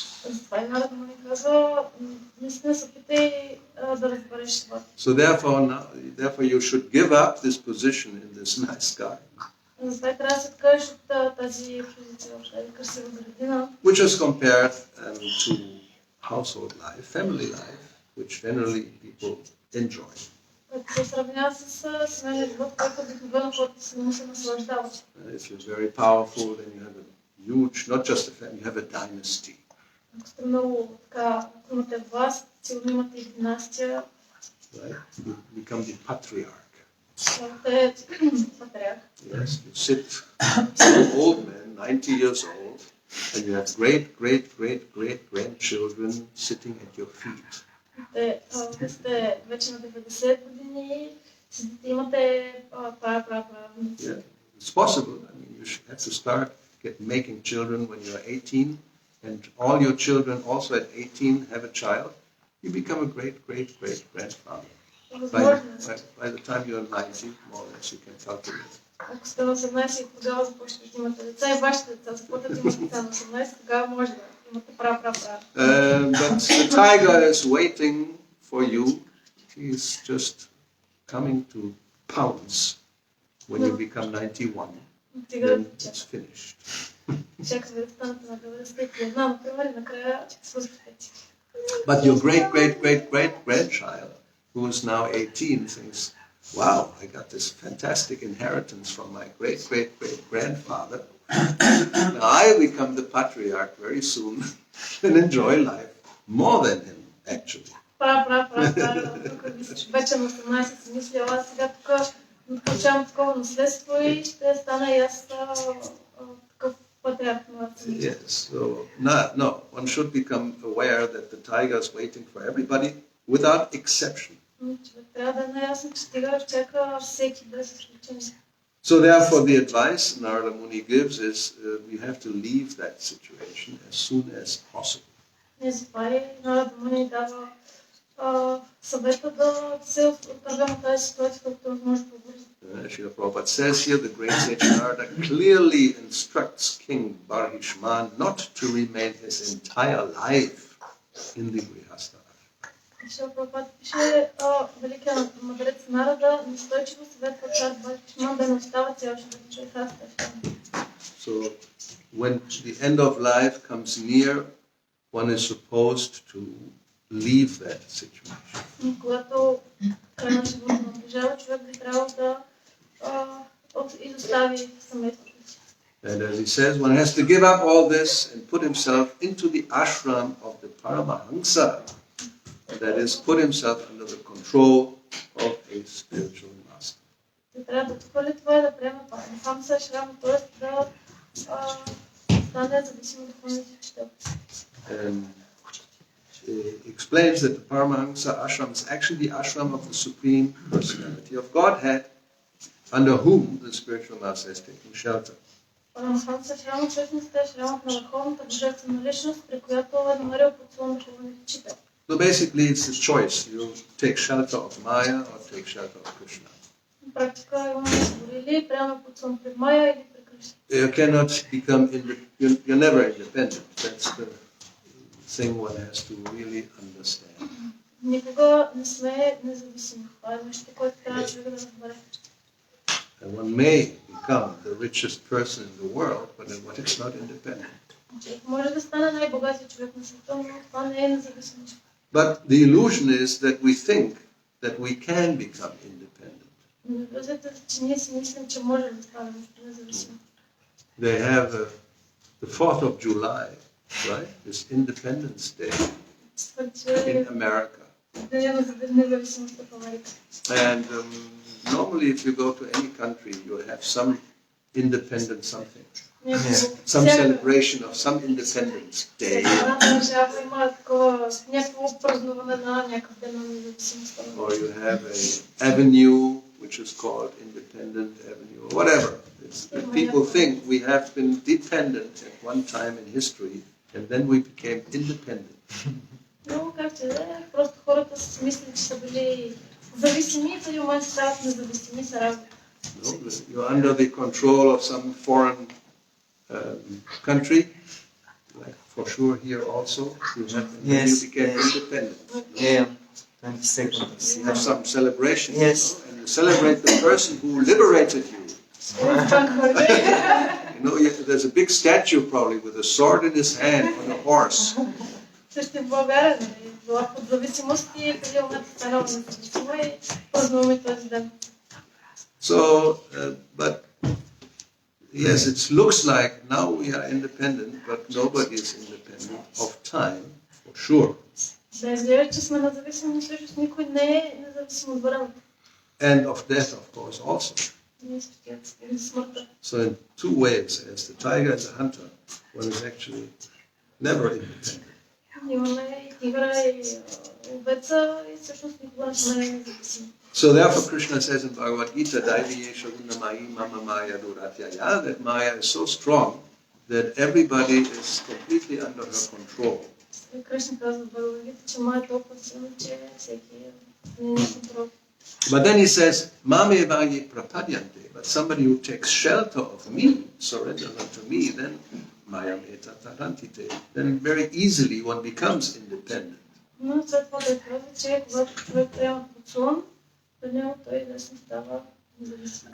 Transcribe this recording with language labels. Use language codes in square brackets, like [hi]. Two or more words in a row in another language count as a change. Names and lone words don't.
[bg] Затова и Нарада Муни казва, наистина се опитай да разбереш това. [en] So therefore you should give up this position in this nice garden. [bg] Затова трябва да се откажеш от тази позиция в тази красива градина. [en] Which is compared to household life, family life, which generally people enjoy. [bg] Се сравнява с семейния живот, който обикновено хората се му се наслаждават. [en] If you're very powerful, then you have a huge, not just a family, you have a dynasty. [bg] Ако сте много така, ако имате власт, сигурно имате и династия. [en] Right? You become the patriarch. [bg] Ставате патриарх. [en] Yes, you sit, an old man, 90 years old, and you have great grandchildren sitting at your feet. [bg] Вие сте вече на 90 години, седите, имате правнуци. [en] Yeah, it's possible. I mean, you should have to start making children when you're 18, and all your children also at 18 have a child. You become a great grandfather. By the time you're 90, more or less, you can calculate. [bg] Ако сте на 18 и тогава започвате да имате деца и вашите деца започват да имат деца на 18, тогава може да имате [en] But the tiger is waiting for you. He's just coming to pounce when you become 91. Then it's finished. [bg] Чакате да станете на 91, например, и накрая свършите. [en] But your great grandchild, who is now 18, thinks, wow, I got this fantastic inheritance from my great grandfather. Now I become the patriarch very soon and enjoy life more than him, actually. [bg] Тук вече на 18 си мисля, аз сега тук получавам такова наследство и ще стана и аз такъв патриарх на семейството. [en] Yes, so no, one should become aware that the tiger is waiting for everybody without exception. [bg] Трябва да е наясно, че тигър чака всеки без изключение. [en] So therefore the advice Narada Muni gives is we have to leave that situation as soon as possible. [bg] Затова и Нарада Муни дава съвета да се отървем от тази ситуация, колкото възможно по-бързо. [en] Srila Prabhupada says here, the great sage Narada clearly instructs King Barhishman not to remain his entire life in the Grihastha. [bg] Шрила Прабхупада пише, великият мъдрец Нарада настойчиво съветва цар Бхакти да не остава цял живот в грехаста. [en] So when the end of life comes near, one is supposed to leave that situation. [bg] Когато край на живота наближава, човек би трябвало да изостави семейството си. [en] And as he says, one has to give up all this and put himself into the ashram of the Paramahansa. That is, put himself under the control of a spiritual master. [bg] Трябва да отхвърли това и да приема Парамахамса ашрама, т.е. да стане зависим от духовния учител. [en] And he explains that the Paramahansa ashram is actually the ashram of the Supreme Personality of Godhead, under whom the spiritual master is taking shelter. [bg] Парамахамса ашрама всъщност е ашрамът на върховната божествена личност, при която е намерил подслон духовния учител. [en] So basically it's his choice. You take shelter of Maya or take shelter of Krishna. [bg] На практика имаме избор или приема подслон при Майя или при Кришна. [en] You cannot become you're never independent. That's the thing one has to really understand. [bg] Никога не сме независими. Това е нещо, което трябва човек да разбере. [en] And one may become the richest person in the world, but one is not independent. [bg] Човек може да стане най-богатия човек на света, но това не е независимо. [en] But the illusion is that we think that we can become independent. [bg] Но иллюзията е, че ние си мислим, че може да станем независими. [en] They have the 4th of July, right? This Independence Day in America. [bg] Деня на независимостта в Америка. [en] And normally if you go to any country, you have some independent something. Some celebration of some Independence Day. Or you have an avenue which is called Independent Avenue, or whatever. People think we have been dependent at one time in history, and then we became independent. [bg] Но както и да е, просто хората си мислят, че са били зависими и в един момент стават независими са разлика. [en] You're under the control of some foreign country, like for sure here also, you became independent. Yeah, 22nd. You have some celebration, Yes. and you celebrate the person who liberated you. There's a big statue probably with a sword in his hand on a horse. [bg] Също в България, била под зависимост и преди момент станала независима и празнуваме този ден. [en] So, but yes, it looks like now we are independent, but nobody is independent of time, for sure. [bg] Да изглежда, че сме независими, но всъщност никой не е независим от времето. [en] And of death, of course, also. So in two ways, as the tiger and the hunter, one is actually never independent. [bg] Имаме и тигъра и овеца и всъщност никога не сме независими. [en] So therefore Krishna says in Bhagavad Gita, [sa] दैवी ह्येषा गुणमयी मम माया दुरत्यया, [en] that Maya is so strong that everybody is completely under her control. [bg] Кришна казва в Бхагавад Гита, че Мая е толкова силна, че всеки е на контрол. [en] But then he says, [sa] मामेव ये प्रपद्यन्ते, [en] but somebody who takes shelter of me, surrenders unto me, then [sa] मायामेतां तरन्ति ते, [en] then very easily one becomes independent. [bg] Но след това да казва, че когато човек приема подслон, до него той лесно става независим.